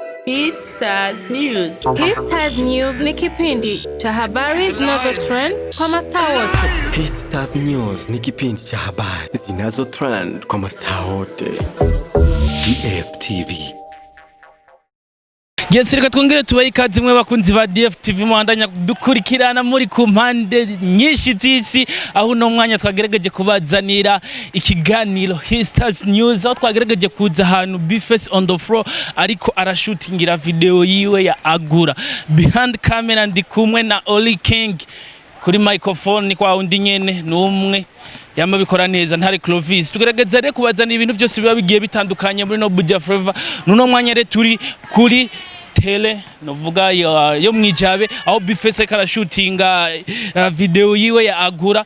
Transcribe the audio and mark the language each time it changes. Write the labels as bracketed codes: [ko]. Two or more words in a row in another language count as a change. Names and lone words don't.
[sw] Hit Stars News. Hit Stars News ni kipindi cha habari zinazo trend kwa mastaa wote. Hit Stars News ni kipindi cha habari zinazo trend kwa mastaa wote. DFTV. [en] Yes, [rn] reka twongere tubaye ikaze mwe bakunzi ba DFTV muhandanya dukurikirana muri ku mpande nyinshi z'isi aho no mwanya twagerageje kubazanira ikiganiro Hit Stars News aho twagerageje kuza ahantu B Fac [en] on the floor [rn] ariko arashootingira video yiwe ya Agura. [en] Behind camera [rn] ndi kumwe na Oli King kuri microphone ni kwa undi nyene numwe yama bikora neza ntari Clovis. Tugerageza rero kubazanira ibintu byose biba bigiye bitandukanye muri no Buja Forever. Nuno mwanya rero turi kuri tele novuga yo mwijabe aho B Fac karashootinga video yiwe ya Agura.